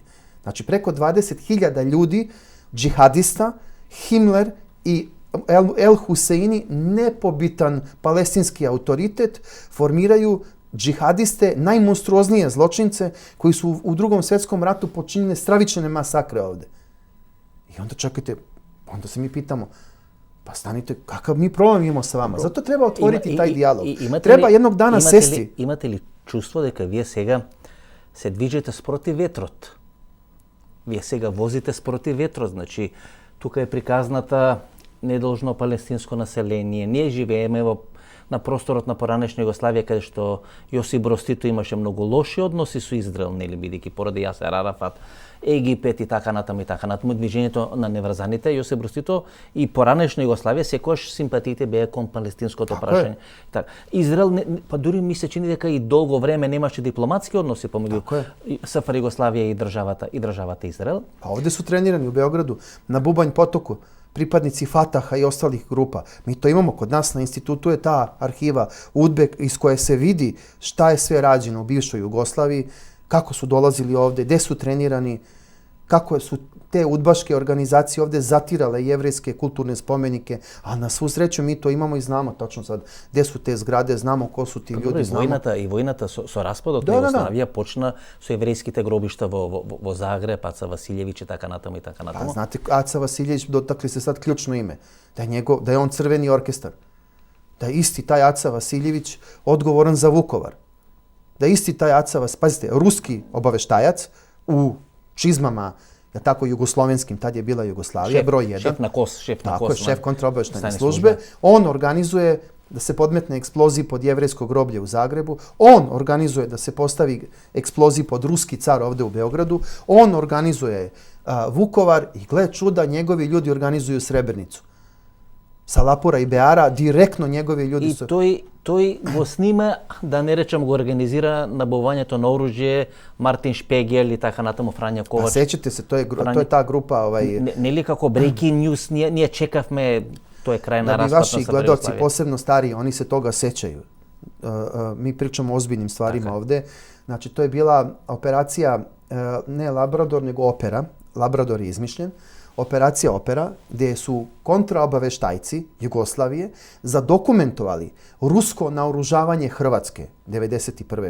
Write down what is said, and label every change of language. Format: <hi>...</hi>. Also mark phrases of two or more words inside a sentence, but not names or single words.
<sr>Znači preko 20.000 ljudi, džihadista, Himmler i El Huseini, nepobitan palestinski autoritet, formiraju džihadiste, najmonstruoznije zločince koji su u Drugom svjetskom ratu počinili stravične masakre ovdje. I onda čekajte, onda se mi pitamo, pa stanite, kakav mi problem imamo sa vama? Zato treba otvoriti taj dijalog. Treba jednog dana sesti.</sr> <mk>Имате ли чуство дека вие сега се движите спроти ветрот? Вие сега возите спроти ветрот, значи тука е приказната недолжно палестинско население. Ние живееме на просторот на поранешна Југославија, каде што Јосип Брос Тито имаше многу лоши односи со Израел, нели, бидејќи поради Јасер Арафат, Египет и така натаму. Движењето на неврзаните, Јосип Брос Тито и поранешна Југославија секогаш симпатиите беа кон палестинското прашање. Израел, па дури ми се чини дека и долго време немаше дипломатски односи помеѓу СФР Југославија и државата Израел.</mk> <sr>Па овде су тренирани у Београду, на Бубањ потоку, pripadnici Fataha i ostalih grupa. Mi to imamo kod nas na institutu, je ta arhiva UDBE iz koje se vidi šta je sve rađeno u bivšoj Jugoslaviji, kako su dolazili ovde, gde su trenirani. kako su te udbaške organizacije ovdje zatirale jevrejske kulturne spomenike, a na svu sreću mi to imamo i znamo tačno sad gdje su te zgrade, znamo ko su ti ljudi.</sr> <mk>И војната со распадот на Југославија почна со еврејските гробишта во Загреб, Аца Василјевиќ и така натаму и така натаму.</mk> <sr>A znate, Aca Vasiljević, dotakli se sad ključno ime, da je on crveni orkestar, da je isti taj Aca Vasiljević odgovoran za Vukovar, da je isti taj Aca Vasiljević, pazite, ruski obaveštajac u čizmama, tako jugoslovenskim, tad je bila Jugoslavija, broj 1.</sr> <mk>Шеф на КОС.</mk> <sr>Tako je, šef kontraobaveštajne službe. On organizuje da se podmetne eksploziji pod jevrejsko groblje u Zagrebu. On organizuje da se postavi eksploziji pod ruski car ovdje u Beogradu. On organizuje Vukovar i gle čuda, njegovi ljudi organizuju Srebrenicu. Sa Lapura i Beara, direktno njegovi ljudi su...</sr> <mk>I тој го снима, да не речем го организира набавувањето на оружје, Мартин Шпегел и така натаму, Фрања Ковач. А сеќате се, тоа е таа група... Нели како</mk> <en>breaking news,</en> <mk>ние чекавме, тоа е крај на распад на Сарајево.</mk> <sr>Да би ваши гледоци, посебно стари, они се тога сеќају. Mi pričamo o ozbiljnim stvarima ovdje. Znači, to je bila operacija, ne Labrador, nego Opera. Labrador je izmišljen. Operacija Opera, gdje su kontraobaveštajci Jugoslavije zadokumentovali rusko naoružavanje Hrvatske 1991.</sr>